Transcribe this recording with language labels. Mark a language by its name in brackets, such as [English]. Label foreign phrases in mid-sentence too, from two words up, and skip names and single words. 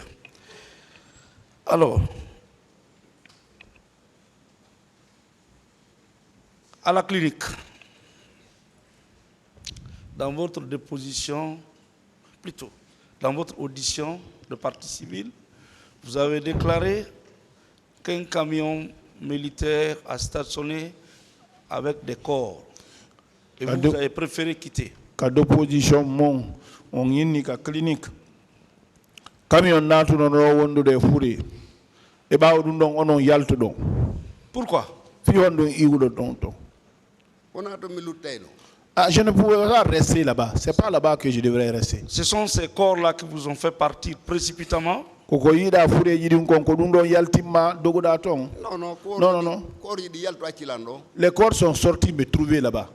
[French] Alors, à la clinique, dans votre déposition, plutôt, dans votre audition de partie civile, vous avez déclaré qu'un camion militaire a stationné avec des corps et vous avez préféré quitter. [Fula] Ka déposition mon on yini ka clinique camion natu no wondude furi e bawo dum don onon yalto don. [French] Pourquoi? [Fula] Fi on iwudo don to. [French] Ah, je ne pouvais pas rester là-bas. C'est pas là-bas que je devrais rester. Ce sont ces corps-là qui vous ont fait partir précipitamment? Non, non. Les corps sont sortis me trouver là-bas.